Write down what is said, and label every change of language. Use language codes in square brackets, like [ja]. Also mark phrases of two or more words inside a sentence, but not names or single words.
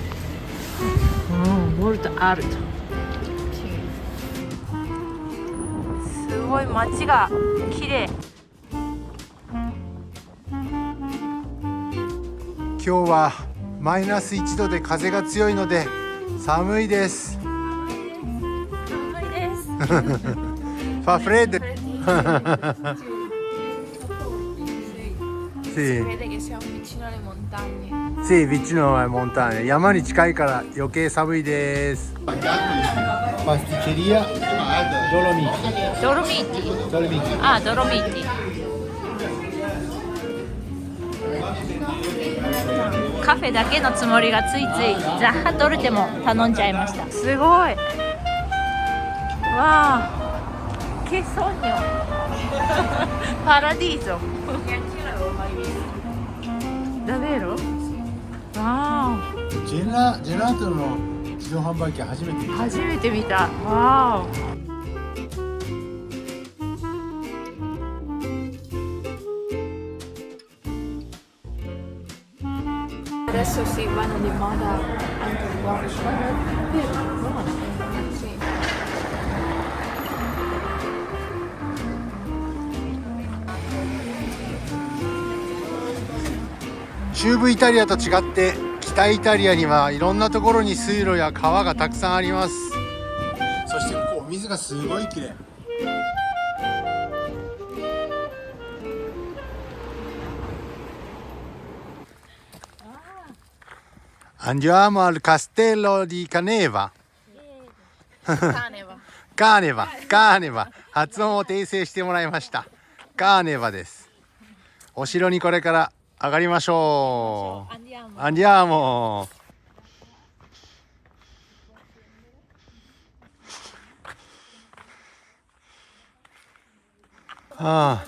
[it] molto alto. [ja] すごい街が綺麗。今日はマイナス1度で風が強いので寒いです。 [it] Fa freddo. Sì. Sì, vicino alle montagne. [ja] 山に近いから余計寒いです。Pasticceria ドロミーティ。ドロミーティ。カフェだけのつもりがついついザッハトルテも頼んじゃいました。すごい。わあ、ケソニョ。 [it] Paradiso. Davvero. [ja] わあ。ジェラートの自動販売機初めて見た。 [it] わあ。Adesso si vanno di moda anche buone. Sì. [ja] 中部イタリアと違って北イタリアにはいろんなところに水路や川がたくさんあります。そしてここお水がすごいきれい。 [it] Andiamo al castello di Caneva. [ja] カーネバ。カーネバ、カーネバ。発音を訂正してもらいました。カーネバです。お城にこれから上がりましょう。アンディアモ。アンディアーモ。ああ、